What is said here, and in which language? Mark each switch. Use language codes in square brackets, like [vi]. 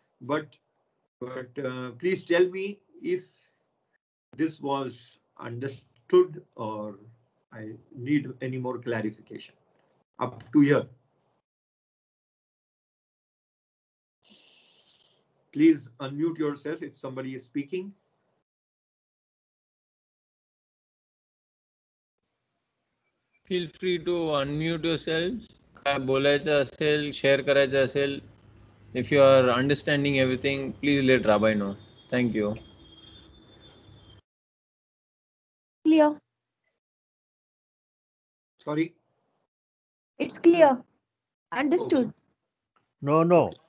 [en] But please tell me if this was understood or I need any more clarification. Up to here. Please unmute yourself if somebody is speaking. Feel free to unmute yourselves. [mr] काय बोलायचं असेल, share करायचं असेल. [en] If you are understanding everything, please let Rabbi know. Thank you. Clear. Sorry. It's clear. Understood. No.